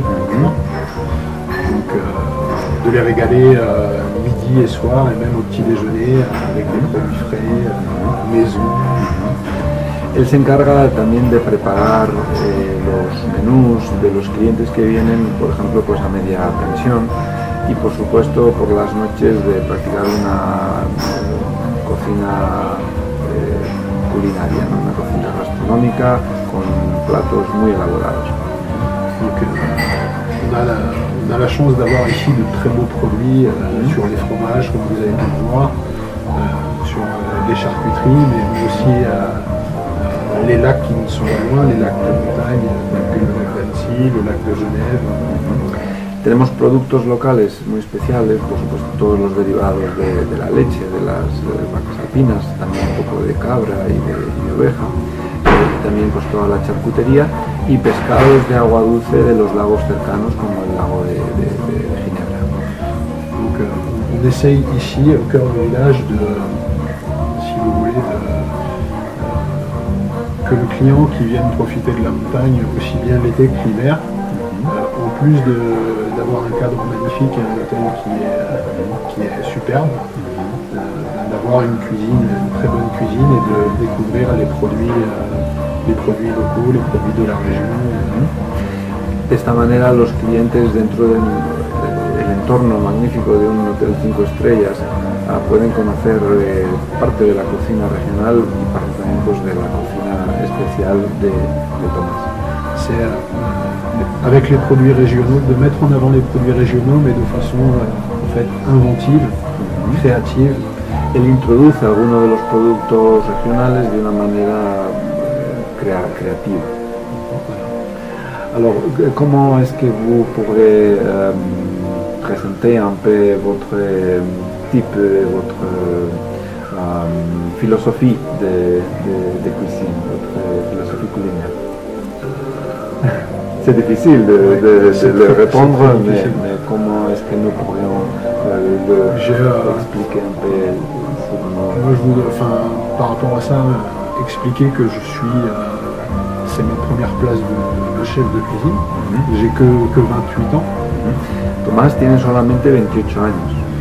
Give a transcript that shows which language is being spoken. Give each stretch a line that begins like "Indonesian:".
French: Donc de les régaler midi et soir et même au petit déjeuner avec des produits frais, maison.
Spanish: Él se encarga también de preparar los menús de los clientes que vienen, por ejemplo, pues a media pensión, y por supuesto por las noches de practicar una cocina culinaria, ¿no? Una cocina gastronómica con platos muy elaborados.
French: Donc, on a la chance d'avoir ici de très beaux produits sur les fromages, comme vous avez pu le voir, sur les charcuteries, mais aussi les lacs qui nous sont loin, les lacs de montagne, le lac d'Annecy, le lac de Genève.
Spanish: Tenemos productos locales muy especiales, por supuesto todos los derivados de la leche, de las vacas alpinas, también un poco de cabra y de oveja, también pues toda la charcutería y pescados de agua dulce de los lagos cercanos como el lago de Ginebra.
French: Donc on on essaye ici, au cœur du village, si vous voulez, que le client qui vienne profiter de la montagne, aussi bien l'été que l'hiver, en plus d'avoir un cadre magnifique et un hôtel qui est superbe, d'avoir une très bonne cuisine et de découvrir les produits locaux, les produits de la région.
Spanish: De esta manera los clientes dentro del entorno magnífico de un hotel 5 estrellas pueden conocer parte de la cocina regional y parte también pues, de la cocina especial de Tomás.
French: C'est avec les produits régionaux, de mettre en avant les produits régionaux mais de façon en fait inventive, créative.
Spanish: Él introduce algunos de los productos regionales de una manera créative.
French: Alors, comment est-ce que vous pourrez présenter un peu votre type, votre philosophie de cuisine, votre philosophie culinaire? C'est difficile de le répondre, mais comment est-ce que nous pourrions expliquer un peu sur nos... Moi, je voudrais, par rapport à ça, expliquer que je suis... c'est ma première place de chef de cuisine. J'ai que 28 ans.
Spanish: Tomás tiene solamente 28 años.